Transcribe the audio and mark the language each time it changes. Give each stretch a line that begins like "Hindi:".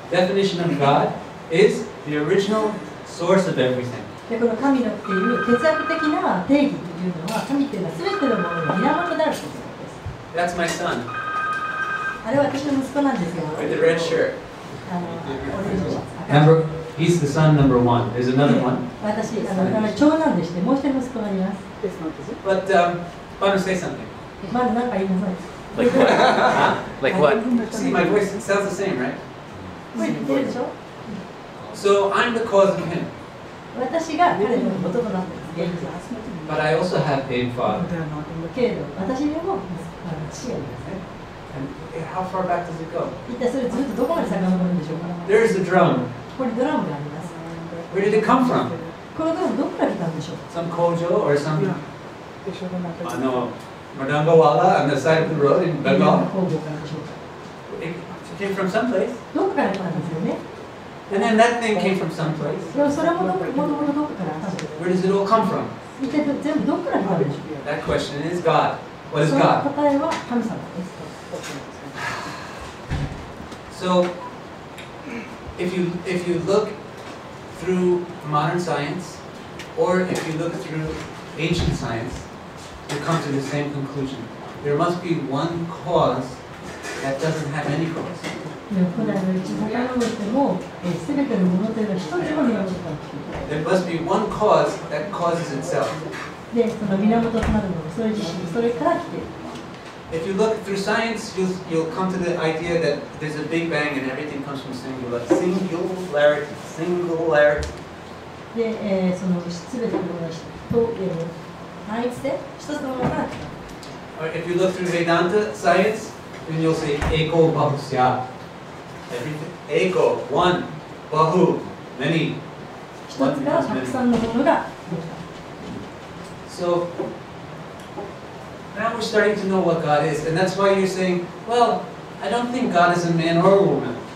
English: Definition of God is the original source of everything.
Japanese: で、この神のっていう哲学的な定義というのは、神っていうのは全てのものの源であるということです。
English: That's my son
Japanese: あれは私の息子なんですよ。
English: with the red shirt.
Japanese: オレンジのシャツ。
English: He's the son number one. There's another one.
Japanese: 私、長男でして、もう一人息子がいます。
English: But why don't say something?
Japanese: まだ何か言いなさい。
English: Like what? Huh? Like what? See, my voice sounds the same, right?
Japanese: 声似てるでしょ。
English: So I'm the cause of him.
Japanese: 私が彼の元となっています。
English: But I also have a father.
Japanese: けれど、私にも父がいます。
English: And how far back does it go?
Japanese: 一体それずっとどこまで遡るんでしょうか。
English: There's the drum.
Japanese: ここにドラムがあります。
English: Where did it come from?
Japanese: このドラムどこから来たんでしょう。
English: Some kojo or some Madangawala on the side of the road in
Japanese: 工
English: Bengal?
Japanese: 房からでしょうか。
English: It came from someplace.
Japanese: どこから来たんですよね。
English: And then that thing came from someplace.
Japanese: でもそれもどこから来たんですか。
English: Where does it all come from?
Japanese: 一体全部どこから来たんでしょう。
English: That question is God. What is
Japanese: その
English: God?
Japanese: 答えは神様です。
English: So, if you look through modern science, or if you look through ancient science, you come to the same conclusion. There must be one cause that doesn't have any cause.
Japanese: 古代の歴史を遡っても、すべてのものというのは一つの源から来ている。
English: There must be one cause that causes itself.
Japanese: で、その源となるもの、それ自身、それから来ている。
English: If you look through science, you'll come to the idea that there's a big bang and everything comes from singularity. Singularity.
Japanese: で、そのすべてのものと単一性、一つのものから来た。
English: Or if you look through Vedanta science, then you'll say eko bahusya. Everything. Eko, one. Bahu, many.
Japanese: 一つからたくさんのものができた。
English: So now we're starting to know what God is, and that's why you're saying, well, I don't think God is a man or a woman.